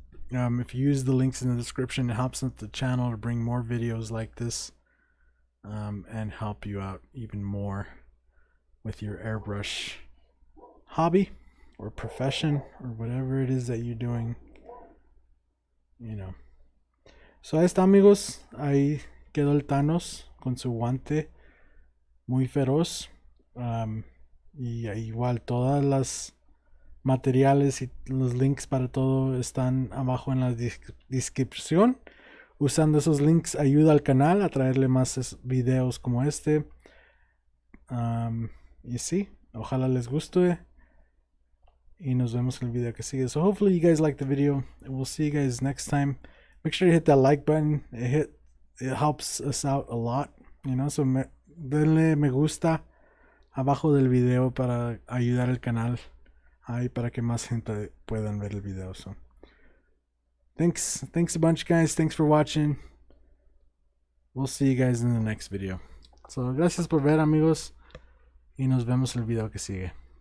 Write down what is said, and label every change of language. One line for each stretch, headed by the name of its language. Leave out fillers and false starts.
English: If you use the links in the description, it helps the channel to bring more videos like this and help you out even more with your airbrush hobby or profession or whatever it is that you're doing.
Spanish: So ahí está, amigos. Ahí quedó el Thanos con su guante muy feroz. Y igual todas las materiales y los links para todo están abajo en la descripción. Usando esos links ayuda al canal a traerle más videos como este. Y sí, ojalá les guste. Y nos vemos en el video que sigue.
English: So hopefully you guys like the video. And we'll see you guys next time. Make sure you hit that like button. It helps us out a lot.
Spanish: So denle me gusta abajo del video para ayudar al canal. Ahí para que más gente puedan ver el video.
English: So thanks a bunch, guys. Thanks for watching. We'll see you guys in the next video.
Spanish: So gracias por ver, amigos. Y nos vemos en el video que sigue.